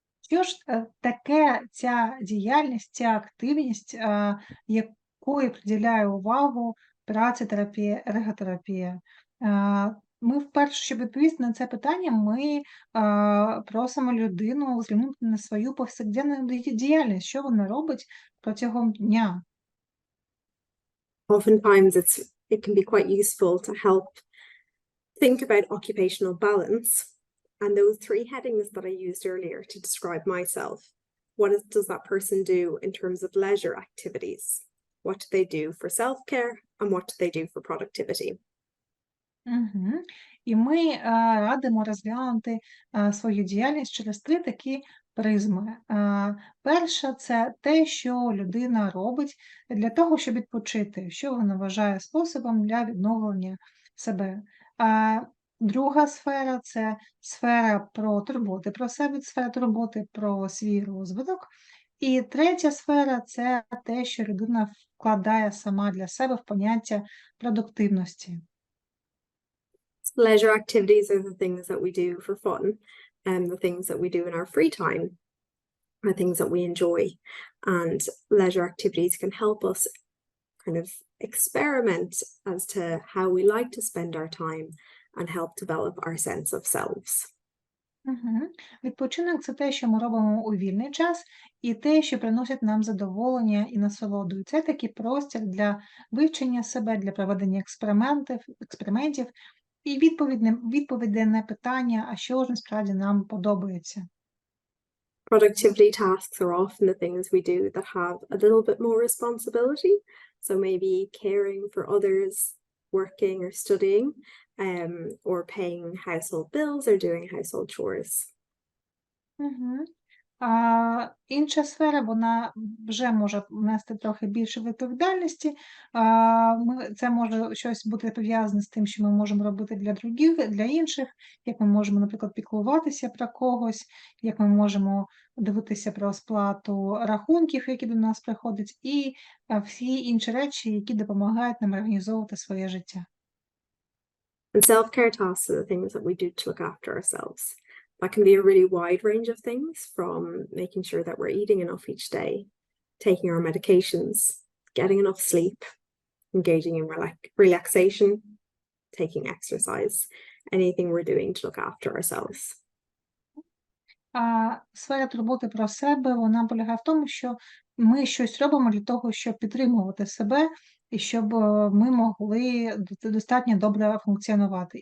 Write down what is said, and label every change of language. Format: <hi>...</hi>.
<uk>Що ж таке ця діяльність, ця активність, якої приділяє увагу працетерапія, ерготерапія? Ми вперше, щоб відповісти на це питання, ми просимо людину зглянути на свою повсякденну діяльність, що вона робить протягом дня.</uk> <en>Oftentimes it can be quite useful to help think about occupational balance and those 3 headings that I used earlier to describe myself. What does that person do in terms of leisure activities? What do they do for self-care and what do they do for productivity?</en> <uk>І ми радимо розглянути свою діяльність через 3 такі призми. Перша – це те, що людина робить для того, щоб відпочити, що вона вважає способом для відновлення себе. Друга сфера – це сфера про турботи про себе, сфера турботи про свій розвиток. І третя сфера – це те, що людина вкладає сама для себе в поняття продуктивності.</uk> <en>Leisure activities are the things that we do for fun, and the things that we do in our free time are things that we enjoy. And leisure activities can help us kind of experiment as to how we like to spend our time and help develop our sense of selves.</en> <uk>Відпочинок – це те, що ми робимо у вільний час, і те, що приносить нам задоволення і насолоду. І це такий простір для вивчення себе, для проведення експериментів і відповідей на питання, а що ж насправді нам подобається.</uk> <en>Productivity tasks are often the things we do that have a little bit more responsibility. So maybe caring for others, working or studying, or paying household bills or doing household chores. Мгм.</en> <uk>Інша сфера, вона вже може нести трохи більше відповідальності. Це може щось бути пов'язане з тим, що ми можемо робити для других, для інших, як ми можемо, наприклад, піклуватися про когось, як ми можемо дивитися про сплату рахунків, які до нас приходять, і всі інші речі, які допомагають нам організовувати своє життя.</uk> <en>And self-care tasks are the things that we do to look after ourselves. That can be a really wide range of things, from making sure that we're eating enough each day, taking our medications, getting enough sleep, engaging in relaxation, taking exercise, anything we're doing to look after ourselves.</en> <uk>Сфера турботи про себе, вона полягає в тому, що ми щось робимо для того, щоб підтримувати себе і щоб ми могли достатньо добре функціонувати.</uk>